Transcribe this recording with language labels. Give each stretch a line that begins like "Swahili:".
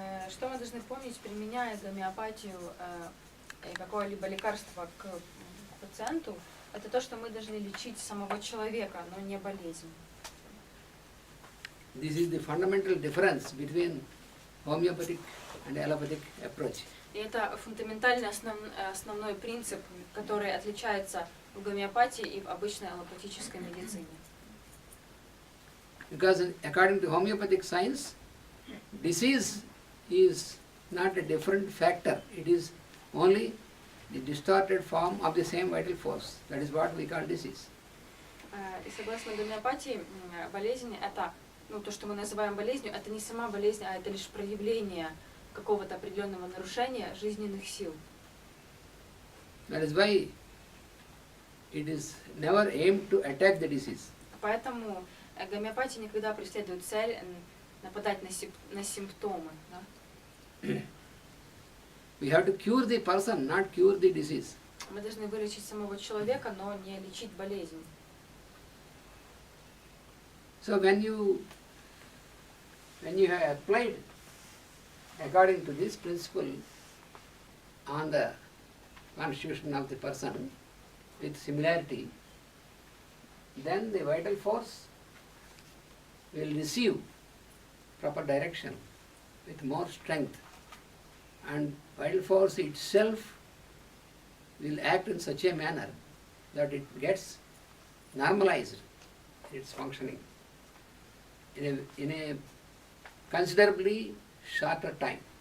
Russian: Что мы должны помнить, применяя гомеопатию и какое-либо лекарство к пациенту, это то, что мы должны лечить самого человека, но не болезнь.
English: This is the fundamental difference between homeopathic and allopathic approach.
Russian: И это фундаментальный основной принцип, который отличается в гомеопатии и в обычной аллопатической медицине.
English: Because according to homeopathic science, disease is not a different factor. It is only the distorted form of the same vital force. That is what we call disease.
Russian: И согласно гомеопатии, болезнь это, то, что мы называем болезнью, это не сама болезнь, а это лишь проявление какого-то определенного нарушения жизненных сил.
English: That is why it is never aimed to attack the disease.
Russian: Поэтому гомеопатия никогда преследует цель нападать на симптомы. Да?
English: We have to cure the person, not cure the disease.
Russian: Мы должны вылечить самого человека, но не лечить болезнь.
English: So when you have applied according to this principle on the constitution of the person with similarity, then the vital force will receive proper direction with more strength, and vital force itself will act in such a manner that it gets normalized its functioning in a considerably shorter time.